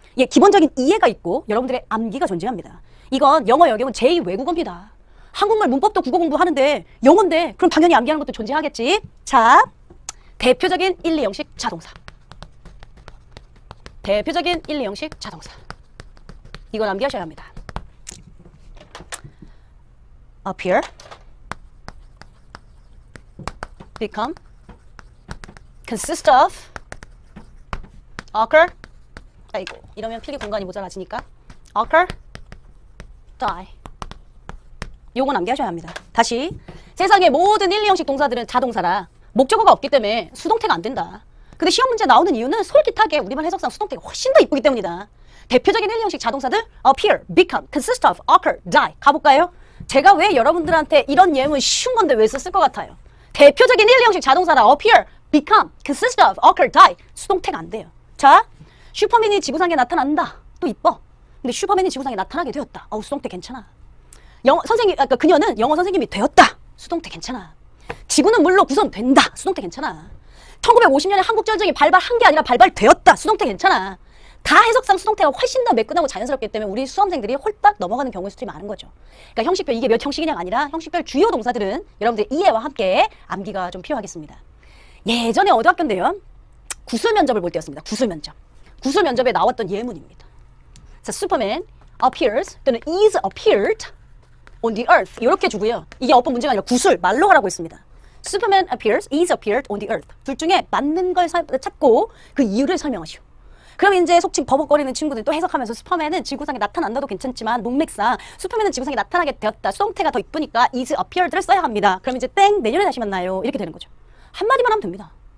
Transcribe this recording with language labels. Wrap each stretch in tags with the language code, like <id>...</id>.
<ko>예, 기본적인 이해가 있고 여러분들의 암기가 존재합니다. 이건 영어 영역은 제2외국어입니다. 한국말 문법도 국어 공부하는데 영어인데 그럼 당연히 암기하는 것도 존재하겠지. 자, 대표적인 1, 2형식 자동사. 대표적인 1, 2형식 자동사. 이건 암기하셔야 합니다.</ko> <en>appear, become, consist of, occur.</en> <ko>아이고, 이러면 필기 공간이 모자라지니까 occur, die. 요건 암기하셔야 합니다. 다시, 세상의 모든 1, 2형식 동사들은 자동사라 목적어가 없기 때문에 수동태가 안 된다. 근데 시험 문제 나오는 이유는 솔깃하게 우리말 해석상 수동태가 훨씬 더 이쁘기 때문이다. 대표적인 1, 2형식 자동사들</ko> <en>appear, become, consist of, occur, die.</en> <ko>가볼까요? 제가 왜 여러분들한테 이런 예문 쉬운 건데 왜 썼을 것 같아요? 대표적인 1, 2형식 자동사라</ko> <en>appear, become, consist of, occur, die.</en> <ko>수동태가 안 돼요. 자, 슈퍼맨이 지구상에 나타난다. 또 이뻐. 근데 슈퍼맨이 지구상에 나타나게 되었다. 어우, 수동태 괜찮아. 그러니까 그녀는 영어 선생님이 되었다. 수동태 괜찮아. 지구는 물로 구성된다. 수동태 괜찮아. 1950년에 한국전쟁이 발발한 게 아니라 발발되었다. 수동태 괜찮아. 다 해석상 수동태가 훨씬 더 매끈하고 자연스럽기 때문에 우리 수험생들이 홀딱 넘어가는 경우의 수들이 많은 거죠. 그러니까 형식별 이게 몇 형식이냐가 아니라 형식별 주요 동사들은 여러분들의 이해와 함께 암기가 좀 필요하겠습니다. 예전에 어디 학교인데요. 구술 면접을 볼 때였습니다. 구술 면접. 구술 면접에 나왔던 예문입니다. 자, 슈퍼맨</ko> <en>appears</en> <ko>또는</ko> <en>is appeared on the earth</en> <ko>이렇게 주고요. 이게 어법 문제가 아니라 구술 말로 하라고 했습니다.</ko> <en>Superman appears, is appeared on the earth.</en> <ko>둘 중에 맞는 걸 찾고 그 이유를 설명하시오. 그럼 이제 속칭 버벅거리는 친구들이 또 해석하면서 슈퍼맨은 지구상에 나타난다도 괜찮지만 문맥상 슈퍼맨은 지구상에 나타나게 되었다. 수동태가 더 이쁘니까</ko> <en>is appeared</en> <ko>를 써야 합니다. 그럼 이제 땡 내년에 다시 만나요. 이렇게 되는 거죠. 한마디만 하면 됩니다.</ko>